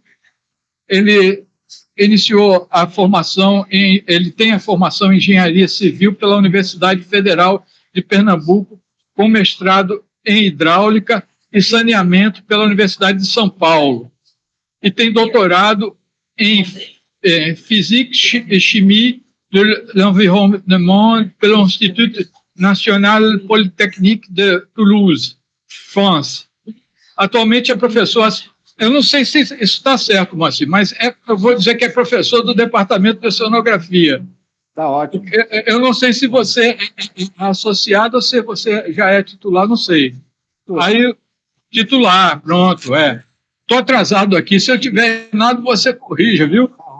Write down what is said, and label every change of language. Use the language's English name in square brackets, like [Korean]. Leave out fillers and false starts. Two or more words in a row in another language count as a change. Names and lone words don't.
[Portuguese] Ele iniciou a formação ele tem a formação em engenharia civil pela Universidade Federal de Pernambuco, com mestrado em hidráulica e saneamento pela Universidade de São Paulo, e tem doutorado em [French] Physique et Chimie de l'Environnement [Portuguese] pelo Institut National Polytechnique de Toulouse, France. Atualmente é professor. Eu não sei se isso está certo, Moacir, mas eu vou dizer que é professor do Departamento de Oceanografia. Está ótimo. Eu não sei se você é associado ou se você já é titular, não sei. Aí, titular, pronto, Estou atrasado aqui, se eu tiver nada, você corrija, viu?